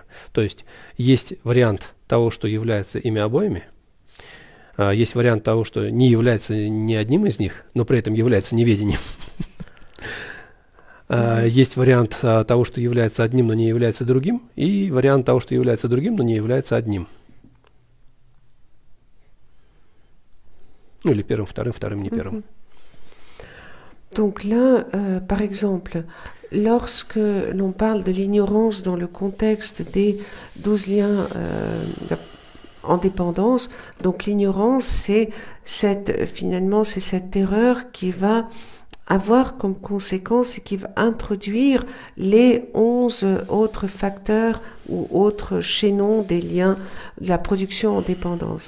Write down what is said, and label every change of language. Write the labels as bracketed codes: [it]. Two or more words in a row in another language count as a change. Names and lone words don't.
[ru] То есть есть вариант того, что является ими обоими, есть вариант того, что не является ни одним из них, но при этом является неведением. Есть вариант того, что является одним, но не является другим, и вариант того, что является другим, но не является одним. Ну или первым, вторым, не первым. [fr] Donc là, par exemple, lorsque l'on parle de l'ignorance dans le contexte des 12 liens en dépendance, donc l'ignorance, c'est finalement cette erreur qui va avoir comme conséquence et qui va introduire les 11 autres facteurs ou autres chaînons des liens de la production en dépendance.